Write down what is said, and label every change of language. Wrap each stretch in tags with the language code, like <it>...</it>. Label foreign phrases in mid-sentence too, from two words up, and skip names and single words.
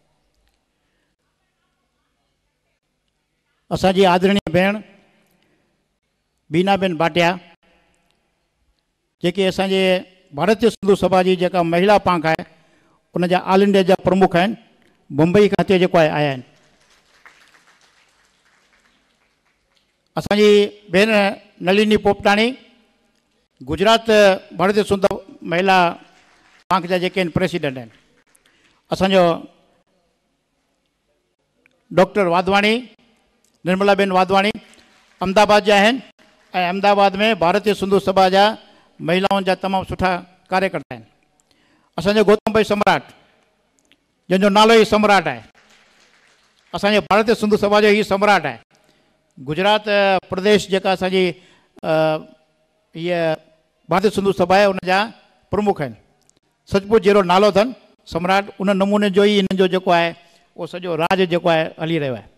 <sd>असांजी आदरणीय भेण बीनाबेन भाटिया, जेके असांजे भारतीय सिंधु सभा जी जेका महिला पांख आहे उन जा ऑल इंडिया जा प्रमुख आहिनि, मुंबई खां हिते जेको आहे आया आहिनि। असांजी भेण नलिनी पोपटाणी गुजरात भारतीय सिंधु महिला पांख जा जेके प्रेसिडेंट आहिनि। असांजो डॉक्टर वाधवाणी, निर्मलाबेन वाधवाणी अहमदाबाद जा आहिनि ऐं अहमदाबाद में भारतीय सिंधु सभा जा महिलाउनि जा तमामु सुठा कार्यकर्ता आहिनि। असांजो गौतम भाई सम्राट, जंहिंजो नालो ई सम्राट आहे, असांजे भारतीय सिंधु सभा जो ई सम्राट आहे। गुजरात प्रदेश जेका असांजी हीअ भारतीय सिंधु सभा आहे उन जा प्रमुख आहिनि। सचमुच जहिड़ो नालो अथनि सम्राट, उन नमूने जो ई हिननि जो जेको आहे उहो सॼो राज जेको आहे हली रहियो आहे।</sd>